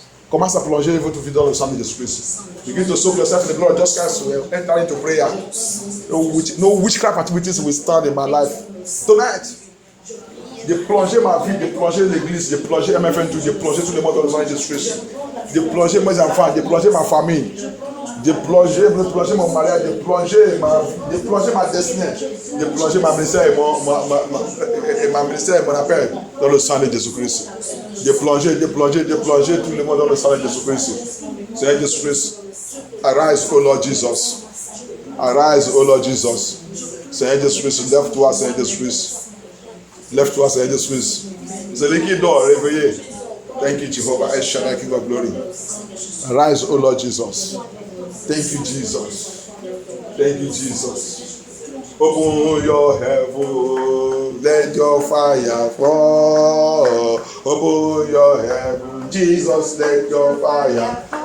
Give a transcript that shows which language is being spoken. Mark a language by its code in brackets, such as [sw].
[fr] Commence à plonger votre vie dans le sang de Jésus-Christ. [en] Begin to soak yourself in the blood. Just as we enter into prayer. No witchcraft activities will stand in my life. [fr] Tonight, de plonger ma vie, de plonger l'église, de plonger MFN2, de plonger tout le monde dans le sang de Jésus-Christ. De plonger mes enfants, de plonger ma famille. De plonger mon mariage, de plonger ma destinée, de plonger ma ministère et ma ministère et mon appel dans le sang de Jésus-Christ. De plonger tout le monde dans le sang de Jésus-Christ. Seigneur Jésus-Christ, [en] arise, O Lord Jesus. Arise, O Lord Jesus. [fr] Seigneur Jésus-Christ, lève-toi, Seigneur Jésus-Christ. Lève-toi, Seigneur Jésus-Christ. Celui qui dort, réveillé. [en] Thank you, Jehovah. El Shaddai, King of Glory. Arise, O Lord Jesus. Thank you, Jesus. Thank you, Jesus. Open your heaven, let your fire fall. Open your heaven, Jesus, let your fire.